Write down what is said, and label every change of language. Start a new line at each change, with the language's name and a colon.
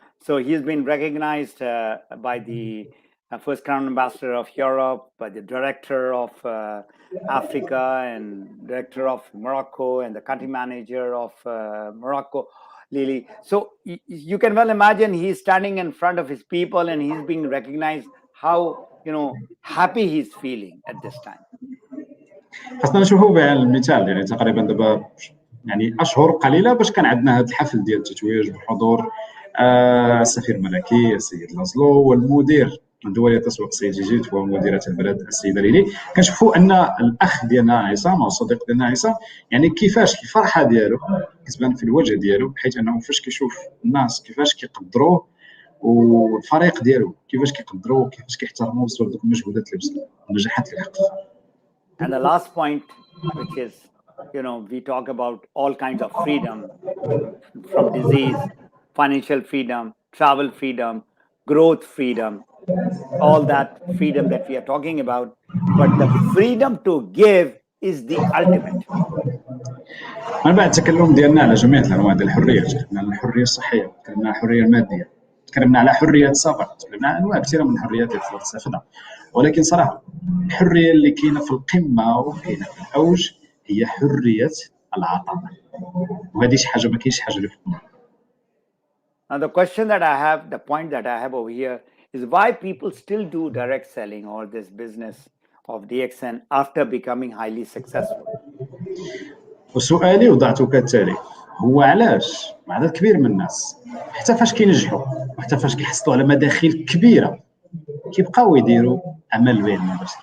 English: So he's been recognized by the first Crown Ambassador of Europe, by the Director of Africa and Director of Morocco and the Country Manager of Morocco, Lily. So you can well imagine he's standing in front of his people and he's being recognized. How happy he's feeling at this time.
Arabic: خاصنا نشوفوا بعين المثال، يعني تقريبا دابا يعني اشهر قليله باش كان عندنا هذا الحفل ديال التتويج بحضور السفير الملكي السيد لازلو والمدير الدولي للتسويق السيد جيجيت ومديره البلد السيده ليلي. كنشوفوا ان الاخ ديالنا عصام او الصديق ديالنا عصام يعني كيفاش الفرحه ديالو كتبان في الوجه ديالو، بحيث انه فاش كيشوف الناس كيفاش كيقدروه والفريق ديالو كيفاش كيقدروه وكيفاش كيحترموه بسبب دوك المجهودات اللي بذلوا والنجاحات اللي حققها.
English: And the last point, which is, we talk about all kinds of freedom, from disease, financial freedom, travel freedom, growth freedom, all that freedom that we are talking about. But the freedom to give is the ultimate.
Arabic: من بعد التكلم ديالنا على جميع الانواع ديال الحريه، تكلمنا على الحريه الصحيه، تكلمنا على الحريه الماديه، تكلمنا على حريه السفر، تكلمنا على انواع كثيره من الحريات اللي تقدر تستافدها، ولكن صراحه الحريه اللي كاينه في القمه وكاينه في الاوج هي حريه العطاء، وهذه شي حاجه ما كاينش حاجه اللي فوقها.
English: Now the question that I have, the point that I have over here is why people still do direct selling or this business of DXN after becoming highly successful.
Arabic: وسؤالي وضعته كالتالي، هو علاش مع عدد كبير من الناس، حتى فاش كينجحوا وحتى فاش كيحصلوا على مداخل كبيره كيبقاو يديروا اعمال البيع المباشر.